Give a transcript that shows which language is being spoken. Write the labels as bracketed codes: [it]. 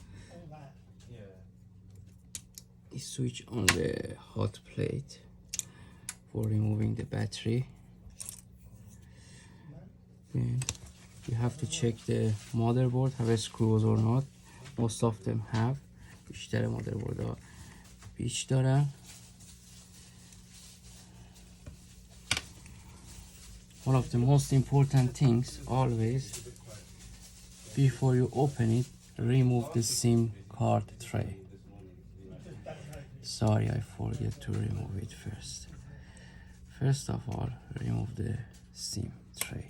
[en] All that. Yeah. The switch on the hot plate for removing the battery. Then you have to check the motherboard have screws or not. Most of them have. [fa] بیشتر مادربردها پیچ دارن. [en] One of the most important things always before you open it, remove the SIM card tray. Sorry, I forget to remove it first. First of all, remove the SIM tray.